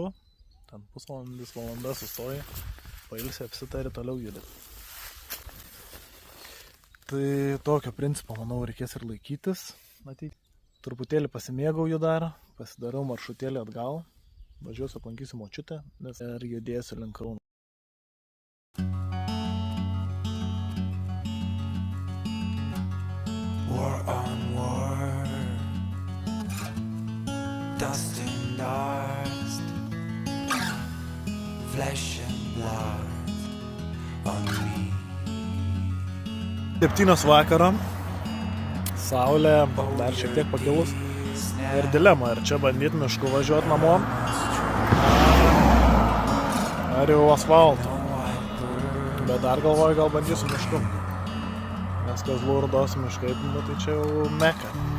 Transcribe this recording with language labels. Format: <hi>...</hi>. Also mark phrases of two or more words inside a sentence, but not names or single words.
<lt>Ten pusvalandis, valanda sustoji, pailsi, apsitari, toliau judi. Tai tokio principo, manau, reikės ir laikytis. Truputėlį pasimėgauju dar, pasidarau maršrutėlį atgal, važiuosiu, aplankysiu močiutę, nes ir judėsiu link Kauno.</lt> <en>War on war, dust and dust, flesh and blood on me.</en> <lt>7 vakaro, saulė dar šiek tiek pakilus ir dilema, ar čia bandyti mišku važiuoti namo, ar jau asfaltu. Bet dar galvoju, gal bandysiu mišku, nes Kazlų Rūdos miškai, tai čia jau meka.</lt>